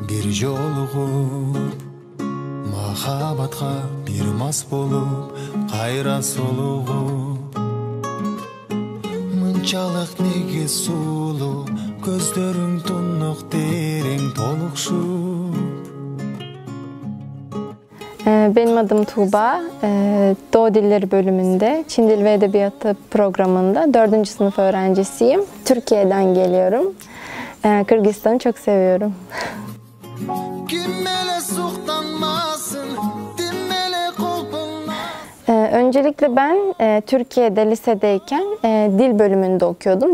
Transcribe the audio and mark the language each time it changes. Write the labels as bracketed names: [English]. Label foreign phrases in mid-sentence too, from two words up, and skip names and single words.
[Kyrgyz] жолугуп махабатка бир мас болуп кайра солугуп мынчалык неге сулуу көздөрүң тунук терең толукшуп. [Turkish] Benim adım Tuğba. Doğu Dilleri bölümünde Çin Dil ve Edebiyatı programında 4. sınıf öğrencisiyim. Türkiye'den geliyorum. Kırgızistan'ı çok seviyorum. Öncelikle ben Türkiye'de lisedeyken dil bölümünde okuyordum.